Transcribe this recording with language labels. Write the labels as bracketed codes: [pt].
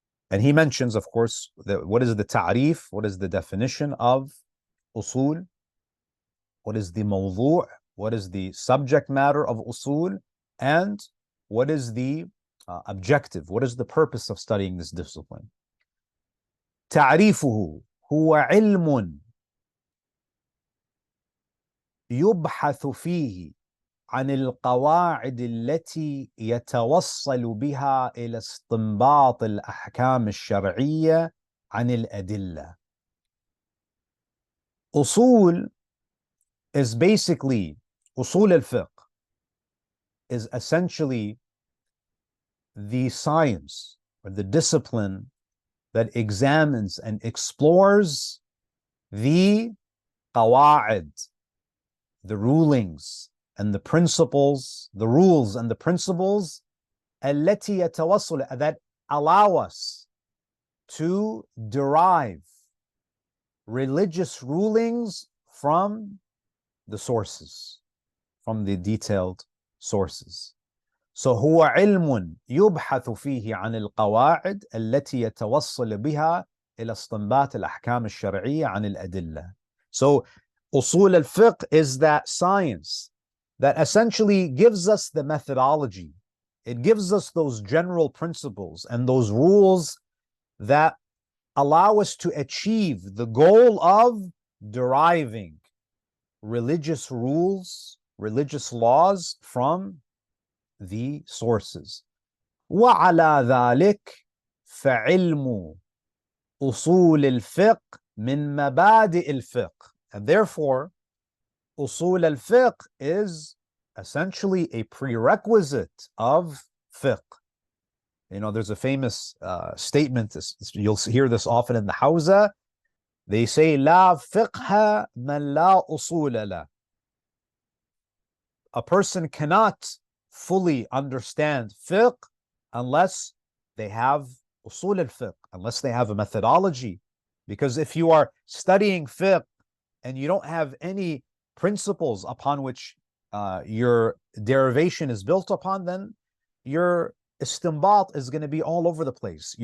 [en] And he mentions, of course, what is the ta'rif, what is the definition of usul, what is the mawdu', what is the subject matter of usul, and what is the objective, what is the purpose of studying this discipline. [ar] تعريفه هو علم يبحث فيه عن القواعد التي يتوصل بها إلى استنباط الأحكام الشرعية عن الأدلة. [en] Usul is basically, Usul Al-Fiqh is essentially the science or the discipline that examines and explores the qawa'id, the rulings and the principles, the rules and the principles [ar] التي يتوصل, [en] that allow us to derive religious rulings from the sources, from the detailed sources. [ar] So هو علم يبحث فيه عن القواعد التي يتوصل بها إلى استنباط الأحكام الشرعية عن الأدلة. [en] So Usul al-Fiqh is that science that essentially gives us the methodology. It gives us those general principles and those rules that allow us to achieve the goal of deriving religious rules, religious laws from the sources. [ar] وعلى ذلك فعلم أصول الفقه من مبادئ الفقه. [en] And therefore, Usul al-Fiqh is essentially a prerequisite of fiqh. You know, there's a famous statement, you'll hear this often in the Hawza. They say, [ar] لا فقه من لا أصول له. [en] A person cannot fully understand fiqh unless they have usul al-fiqh, unless they have a methodology. Because if you are studying fiqh and you don't have any principles upon which your derivation is built upon, then your istinbat is going to be all over the place.